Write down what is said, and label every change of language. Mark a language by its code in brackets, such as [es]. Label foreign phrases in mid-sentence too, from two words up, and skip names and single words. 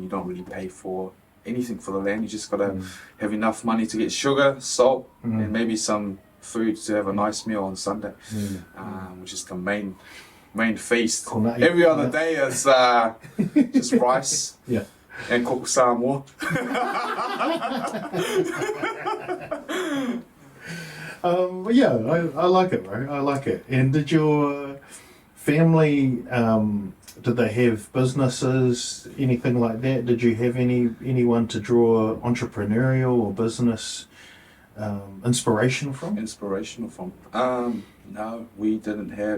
[en] You don't really pay for anything for the land. You just gotta have enough money to get sugar, salt, and maybe some food to have a nice meal on Sunday, which is the main feast. Every other day is just rice and koko Samoa. I like it, bro. I like it. And did your family, did they have businesses, anything like that? Did you have anyone to draw entrepreneurial or business inspiration from? No, we didn't have.